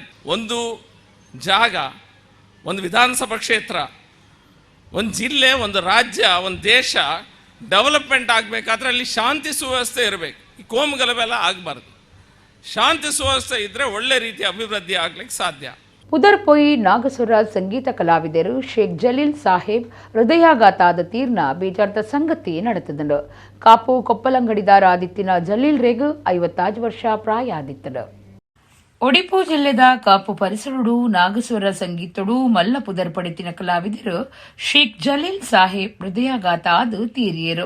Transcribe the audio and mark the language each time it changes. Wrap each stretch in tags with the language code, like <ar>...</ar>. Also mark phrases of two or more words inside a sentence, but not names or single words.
<kn>ಒಂದು ಜಾಗ, ಒಂದು ವಿಧಾನಸಭಾ ಕ್ಷೇತ್ರ, ಒಂದು ಜಿಲ್ಲೆ, ಒಂದು ರಾಜ್ಯ, ಒಂದು ದೇಶ ಡೆವಲಪ್ಮೆಂಟ್ ಆಗಬೇಕಾದ್ರೆ ಅಲ್ಲಿ ಶಾಂತಿ ಸುವ್ಯವಸ್ಥೆ ಇರಬೇಕು. ಈ ಕೋಮುಗಲಭೆ ಆಗಬಾರ್ದು. ಶಾಂತಿ ಸುವ್ಯವಸ್ಥೆ ಇದ್ದರೆ ಒಳ್ಳೆ ರೀತಿಯ ಅಭಿವೃದ್ಧಿ ಆಗ್ಲಿಕ್ಕೆ ಸಾಧ್ಯ.</kn> <tcy>ಪುದರ್ಪೊಯಿ ನಾಗಸುರ ಸಂಗೀತ ಕಲಾವಿದರು ಶೇಖ್ ಜಲೀಲ್ ಸಾಹೇಬ್ ಹೃದಯಾಘಾತಾದ ತೀರ್ನ ಬೇಜಾರ್ದ ಸಂಗತಿ ನಡೆತದಂಡು. ಕಾಪು ಕೊಪ್ಪಲಂಗಡಿದಾರ ಆದಿತ್ತಿನ ಜಲೀಲ್ ರೇಗು 55 ವರ್ಷ ಪ್ರಾಯ ಆದಿತ್ತಡು. ಒಡಿಪು ಜಿಲ್ಲೆದ ಕಾಪು ಪರಿಸರಡು ನಾಗಸ್ವರ ಸಂಗೀತಡು ಮಲ್ಲ ಪುದರ್ಪಡಿತಿನ ಕಲಾವಿದರು ಶೇಖ್ ಜಲೀಲ್ ಸಾಹೇಬ್ ಹೃದಯಾಘಾತ ಆದು ತೀರಿಯರು.</tcy>